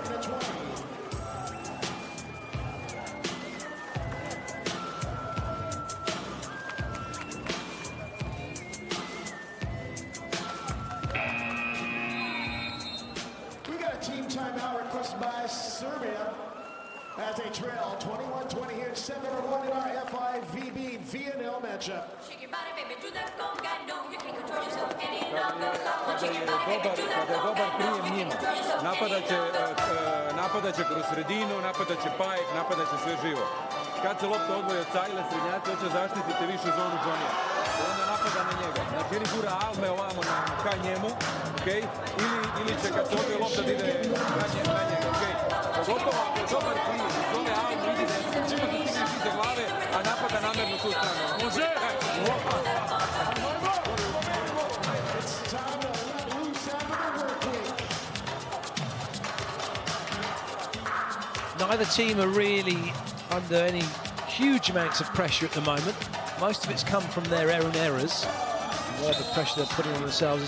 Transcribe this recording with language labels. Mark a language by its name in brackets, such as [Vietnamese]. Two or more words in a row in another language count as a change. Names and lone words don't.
[English] We got a team timeout requested by Serbia as they trail 21-20 here, 7-1 in our FIVB VNL matchup. Shake your body, baby, do that conga, no, you can't control yourself, get in, no, go, [Serbian] Kada [English] shake [Serbian] je [English] your body, baby, do that [Serbian] dobar [English] conga, no, [Serbian] prijem [English] you [Serbian] njima, [English] can't control yourself, [Serbian] napadaće kroz sredinu, napadaće pajek, napadaće sve živo. Kad se lopta odvoji od cajle, srednjaci hoće zaštititi više zonu Johnija. Onda napada na njega. Znači ili gura Alme ovamo ka njemu, okay? ili će kad se odvoji lopta da ide na njega. Okay? Pogotovo ako je dobar prijem, zove Alme, vidi da je čima se stigne iza glave, a napada namerno tu stranu. Može! [English] Neither team are really under any huge amounts of pressure at the moment. Most of it's come from their own errors. Whatever pressure they're putting on themselves.